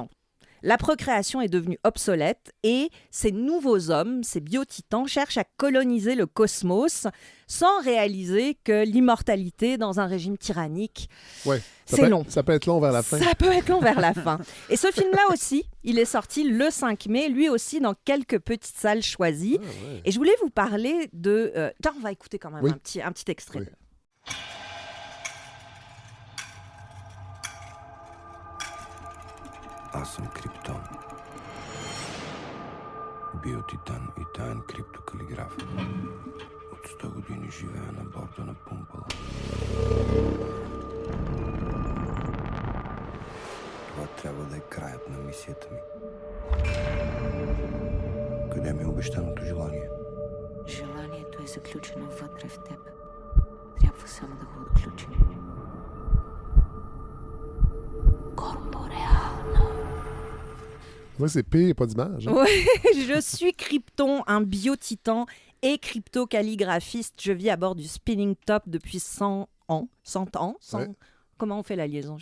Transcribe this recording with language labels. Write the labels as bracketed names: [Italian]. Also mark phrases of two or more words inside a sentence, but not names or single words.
[French] La procréation est devenue obsolète et ces nouveaux hommes, ces biotitans, cherchent à coloniser le cosmos sans réaliser que l'immortalité dans un régime tyrannique, c'est long. Ça peut être long vers la fin. Ça peut être long vers la fin. Et ce film-là aussi, il est sorti le 5 mai, lui aussi dans quelques petites salles choisies. Et je voulais vous parler de... Tiens, on va écouter quand même un petit extrait. [Bulgarian] Аз съм Криптон. Биотитан и таен криптокалиграф. От 100 години живея на борда на Пумпала. Това трябва да е краят на мисията ми. Къде ми е обещаното желание? Желанието е заключено вътре в теб. Трябва само да го отключим. [French] Ouais, c'est pire, pas d'image. Hein? Ouais, je suis Krypton, un biotitan et crypto-calligraphiste. Je vis à bord du Spinning Top depuis 100 ans. 100 ans Comment on fait la liaison?